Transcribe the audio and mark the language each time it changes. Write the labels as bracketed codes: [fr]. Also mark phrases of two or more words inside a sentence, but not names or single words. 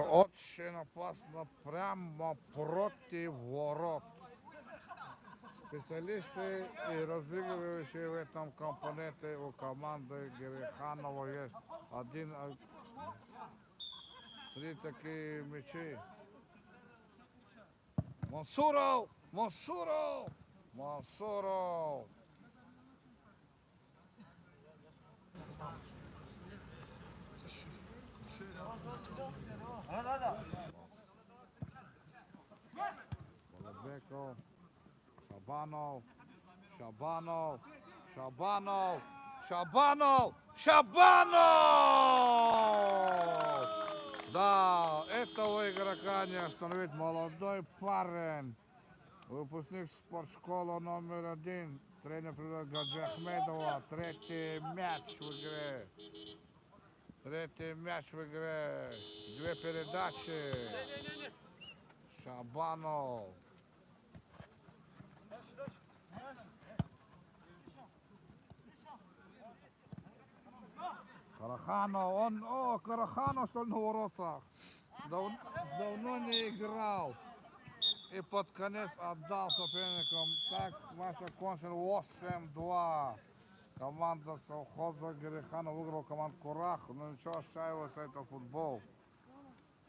[ru] Очень опасно. Прямо против ворот. Специалисты и разыгрывающие в этом компоненте у команды Гериханова есть три такие мячи. Мансуров! Мансуров! Мансуров! Балабеков, Шабанов, Шабанов, Шабанов, Шабанов, Шабанов! Да, этого игрока не остановить. Молодой парень, выпускник спортшколы номер 1, тренер Гаджи Ахмедова, третий мяч в игре. Третий мяч в игре. 2 передачи. Шабанов. Караханов, Караханов, что ли, на воротах. Давно не играл. И под конец отдал соперникам. Так, матч окончен 8-2. Команда совхоза Гериханов выиграла команду Курах. Ну ничего, отчаивается это футбол.